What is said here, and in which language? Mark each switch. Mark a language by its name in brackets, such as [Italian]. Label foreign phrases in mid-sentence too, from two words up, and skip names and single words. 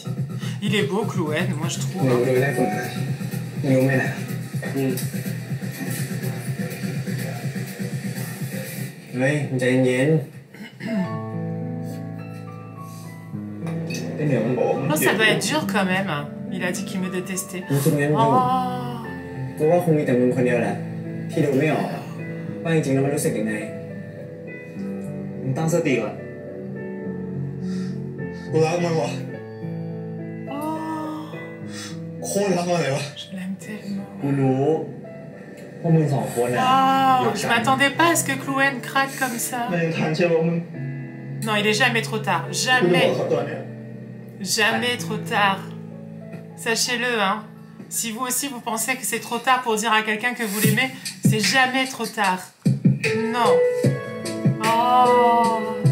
[French] Il est beau, Clouen, moi je trouve. Oh, ça doit être dur quand même. Il a dit qu'il me détestait. Oh. [Thai] กูว่าคงมีแต่มึงคนเดียวแหละที่ดูไม่ออกว่าจริงๆแล้วมันรู้สึกยังไงมึงตั้งสติก่อนกูรักมันวะโคตรรักมันเลยวะ [French] Je l'aime tellement. [Thai] กูรู้ว่ามึงสองคนอ่ะ [French] Je m'attendais pas à ce que Clouen craque comme ça. [Thai] มันยังทันเชื่อว่ามึง [French] Non, il est jamais trop tard. Jamais. Jamais trop tard. Sachez-le, hein. Si vous aussi vous pensez que c'est trop tard pour dire à quelqu'un que vous l'aimez, c'est jamais trop tard. Non. Oh.